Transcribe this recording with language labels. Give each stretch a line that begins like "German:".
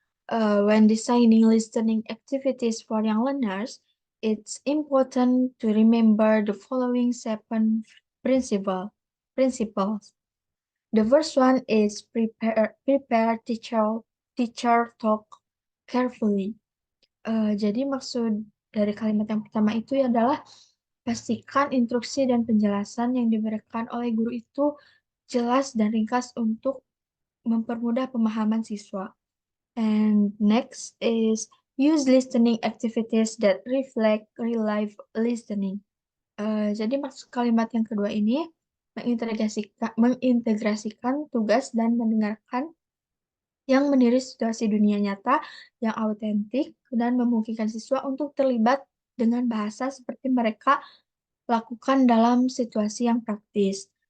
English: When designing listening activities for young learners, it's important to remember the following seven principles. The first one is prepare teacher talk carefully.
Indonesian: Jadi maksud dari kalimat yang pertama itu adalah pastikan instruksi dan penjelasan yang diberikan oleh guru itu jelas dan ringkas untuk mempermudah pemahaman siswa.
English: And next is use listening activities that reflect real life listening.
Indonesian: Jadi maksud kalimat yang kedua ini mengintegrasikan tugas dan mendengarkan yang meniru situasi dunia nyata yang autentik dan memungkinkan siswa untuk terlibat dengan bahasa seperti mereka lakukan dalam situasi yang praktis.